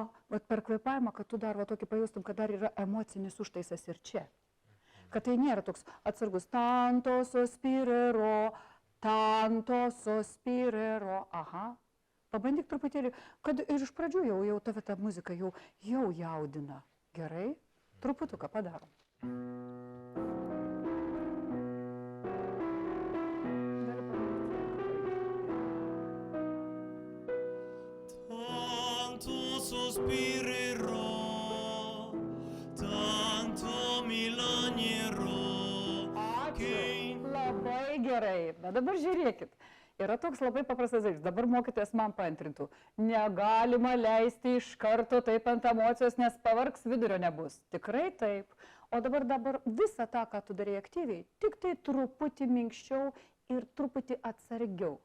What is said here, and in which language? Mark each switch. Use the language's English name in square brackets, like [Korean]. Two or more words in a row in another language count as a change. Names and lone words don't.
[Lithuanian] Vat per kvėpavimą, kad tu dar va tokį pajustum, kad dar yra emocinis užtaisas ir čia. Kad tai nėra toks atsargus [Italian] tanto sospirero, [Lithuanian] aha. Pabandyk truputėlį, kad ir iš pradžių jau tave ta muzika jau jaudina. Gerai? Truputuką padarom. [Italian] Tanto sospirerò, tanto mi lagnerò. [Lithuanian] Ačiū. Labai gerai. Bet dabar žiūrėkit. Yra toks labai paprastas dalykas. Dabar mokytojas man paantrintų. Negalima leisti iš karto taip ant emocijos, nes pavargs vidurio nebus. Tikrai taip. O dabar visą tą, ką tu darai aktyviai, tik tai truputį minkščiau ir truputį atsargiau.